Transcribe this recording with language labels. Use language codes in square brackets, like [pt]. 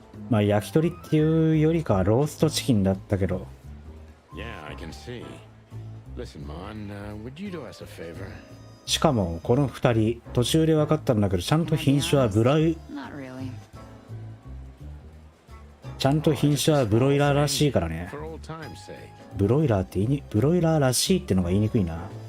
[ja] まあ焼き鳥っていうよりかはローストチキンだったけど。 [en] Yeah, I can see. Listen, Mon, would you do us a favor? [ja] しかもこの2人途中で分かったんだけど、ちゃんと品種は [en] Not really. [ja] ちゃんと品種はブロイラーらしいからね。 [en] For old time's sake. [ja] ブロイラーブロイラーらしいってのが言いにくいな。